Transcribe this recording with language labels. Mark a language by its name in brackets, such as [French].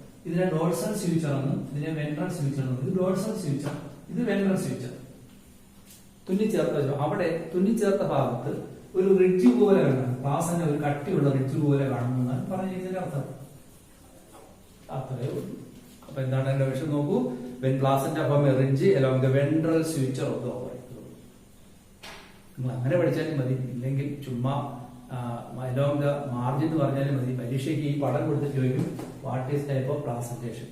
[Malayalam] ഇതിനെ dorsal suture എന്നും ഇതിനെ വെൻട്രൽ സ്യൂച്ചർ എന്നും. ഇത് ഡോഴ്സൽ സ്യൂച്ചർ, ഇത് വെൻട്രൽ സ്യൂച്ചർ. തുന്നിച്ചേർത്ത് വെച്ചു. അവിടെ തുന്നിച്ചേർത്ത ഭാഗത്ത് ഒരു റിഡ്ജ് പോലെ കാണും. പ്ലാസന്റെ ഒരു കട്ടിയുള്ള റിഡ്ജ് പോലെ കാണുന്നതാണ് പറഞ്ഞതിന്റെ അർത്ഥം. അത്രയേ ഉള്ളൂ. അപ്പൊ എന്താണ് എന്റെ വിഷയം നോക്കൂ. [English] when placenta form a ridge along the ventral suture of the ovary. [Malayalam] നിങ്ങൾ അങ്ങനെ പഠിച്ചാലും മതി, ഇല്ലെങ്കിൽ ചുമ്മാ [English] along the margin [Malayalam] എന്ന് പറഞ്ഞാലും മതി. പരീക്ഷയ്ക്ക് ഈ പടം കൊടുത്ത് ചോദിക്കും [English] What is type of placentation.